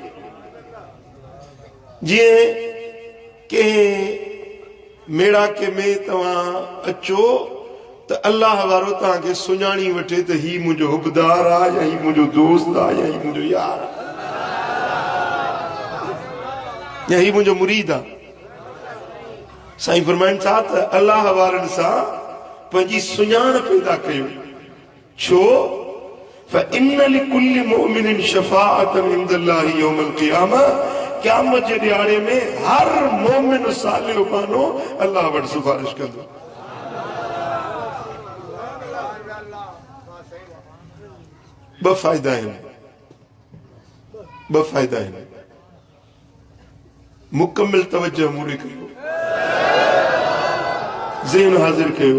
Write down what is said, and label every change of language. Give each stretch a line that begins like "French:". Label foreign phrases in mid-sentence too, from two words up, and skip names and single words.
Sindhi: जीअं कंहिं मेड़ाके में तव्हां अचो त अल्लाह वारो तव्हांखे सुञाणी वठे त ही मुंहिंजो हुबदार आहे या ही मुंहिंजो दोस्त आहे या ही मुंहिंजो यार आहे या ही मुंहिंजो मुरीद आहे। साईं फरमाइनि था त अल्लाह वारनि सां पंहिंजी सुञाण पैदा कयो।
Arabic: छो فإن لكل مؤمن شفاعة عند الله يوم القيامة,
Sindhi: क़यामत जे ॾियारे में हर मोमिन सालिह बानो अल्लाह वटि सिफारिश कंदो। ॿ फ़ाइदा आहिनि, मुकमिल तवज्जो मूड़ी कयो, ज़हन हाज़िर कयो।